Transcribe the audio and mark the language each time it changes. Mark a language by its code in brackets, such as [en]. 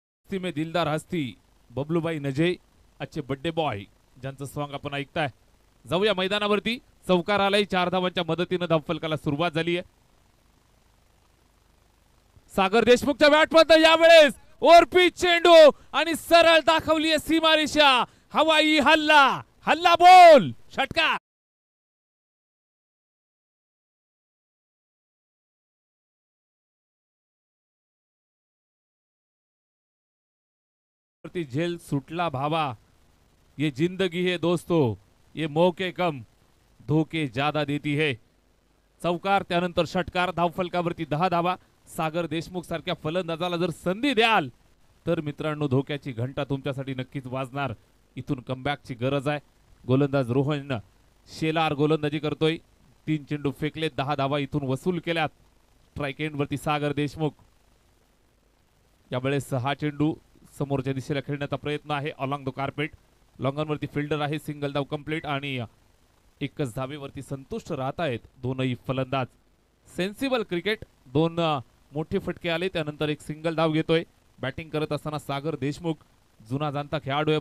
[mr] में दिलदार हस्ती बबलूबाई नजे, अच्छे बड्डे बॉय ज्यांचं सॉंग आपण ऐकताय. जाऊया मैदानावरती. चौकार आलाय. 4 धावांच्या मदतीनं धावफलकाला सुरुवात झाली आहे. सागर देशमुखच्या बॅटमध्ये यावेळेस ओरपीच चेंडू आणि सरळ दाखवली सीमारेषा. हवाई हल्ला, हल्ला बोल, षटकार. झेल सुटला भावा. [hi] ये जिंदगी है दोस्तों, ये मौके कम धोके ज्यादा देती है. [mr] चौकार त्यानंतर षटकार. धावफलकावरती 10 धावा. सागर देशमुख सारख्या फलंदाजाला जर संधी द्याल तर मित्रांनो धोक्याची घंटा तुमच्यासाठी नक्कीच वाजणार. इथून कमबॅकची गरज आहे. गोलंदाज रोहन शेलार गोलंदाजी करतोय. 3 चेंडू फेकले, 10 धावा इथून वसूल केल्यात. स्ट्राईक एंड वरती सागर देशमुख. यावेळेस 6 चेंडू समोरच्या दिशेला खेळण्याचा प्रयत्न आहे. [en] Along the carpet. [mr] लॉंगॉनवरती फिल्डर आहे. सिंगल धाव कंप्लीट आणि एकच धावेवरती संतुष्ट राहत आहेत दोनही फलंदाज. [en] Sensible cricket. [mr] 2 मोठे फटके आले त्यानंतर एक सिंगल धाव घेतोय. बॅटिंग करत असताना सागर देशमुख जुना जाणता खेळाडू आहे.